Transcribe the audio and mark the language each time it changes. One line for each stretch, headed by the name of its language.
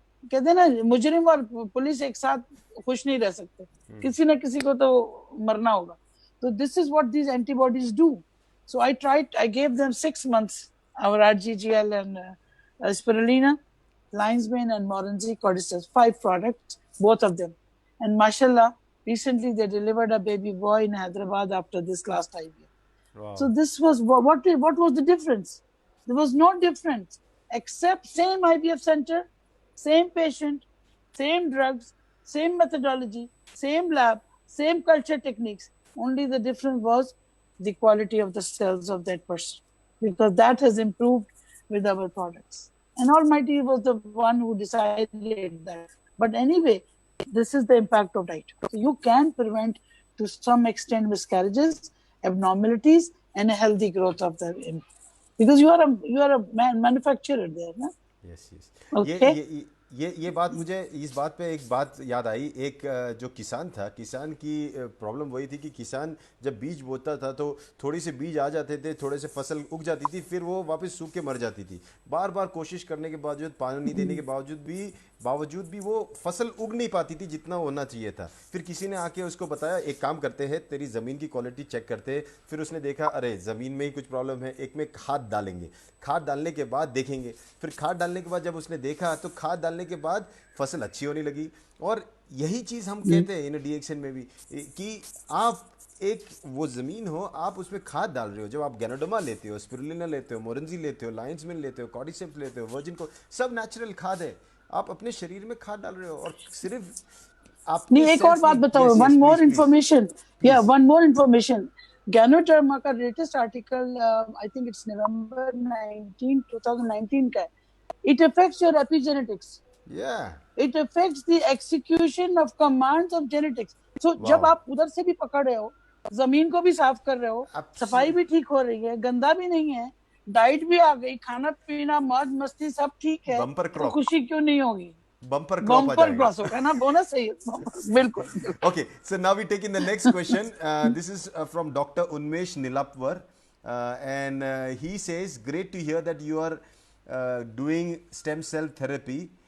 Hindi: कहते हैं ना मुजरिम और पुलिस एक साथ खुश नहीं रह सकते, किसी ना किसी को तो मरना होगा.
English: So this is what these antibodies do. So I gave them 6 months, our RGGL and spirulina, lion's mane and Morency cordyceps, 5 products, both of them. And mashallah, recently they delivered a baby boy in Hyderabad after this last IVF. Wow. So this was what was the difference? There was no difference except same IVF center, same patient, same drugs, same methodology, same lab, same culture techniques. Only the difference was the quality of the cells of that person, because that has improved with our products. And Almighty was the one who decided that. But anyway, this is the impact of diet. So you can prevent to some extent miscarriages, abnormalities, and a healthy growth of the embryo. Because you are a manufacturer there, na? Yes yes Okay.
Hindi: ये बात मुझे इस बात पे एक बात याद आई. एक जो किसान था, किसान की प्रॉब्लम वही थी कि किसान जब बीज बोता था तो थोड़ी से बीज आ जाते थे, थोड़े से फसल उग जाती थी, फिर वो वापस सूख के मर जाती थी. बार बार कोशिश करने के बावजूद, पानी देने के बावजूद भी वो फसल उग नहीं पाती थी जितना होना चाहिए था. फिर किसी ने आके उसको बताया, एक काम करते हैं, तेरी ज़मीन की क्वालिटी चेक करते हैं. फिर उसने देखा, अरे ज़मीन में ही कुछ प्रॉब्लम है, एक में खाद डालेंगे, खाद डालने के बाद देखेंगे. फिर खाद डालने के बाद जब उसने देखा तो खाद डालने के बाद फसल अच्छी होने लगी. और यही चीज़ हम कहते हैं इन डीएक्सन में भी कि आप एक वो ज़मीन हो, आप उसमें खाद डाल रहे हो. जब आप गैनोडर्मा लेते हो, स्पिरुलिना लेते हो, मोरेंजी लेते हो, लायंस मेन लेते हो, कॉर्डिसेप्स लेते हो, वर्जिन को, सब नेचुरल खाद है. आप अपने शरीर में खाद डाल रहे हो और सिर्फ आपके नहीं, एक और बात बताओ,
English: One more information.
Hindi: या वन मोर इन्फॉर्मेशन. गैनोडर्मा का latest article,
English: I think it's
Hindi: नवंबर 2019 का है.
English: It affects your epigenetics. Yeah. It affects the execution of commands of genetics. So Wow.
Hindi: जब आप उधर से भी पकड़ रहे हो, जमीन को भी साफ कर रहे हो, सफाई भी ठीक हो रही है, गंदा भी नहीं है, डाइट भी आ गई, खाना पीना मौज मस्ती सब ठीक है,
English: Bumper
Hindi: तो
English: crop.
Hindi: खुशी क्यों नहीं होगी? Bumper crop आ जाएगा. क्रॉस होगा ना, बोनस है ये. बिल्कुल.
English: Okay, so now we take in the next question. This is from Dr. Unmesh Nilapwar, and he says, great to hear that you are doing stem cell therapy.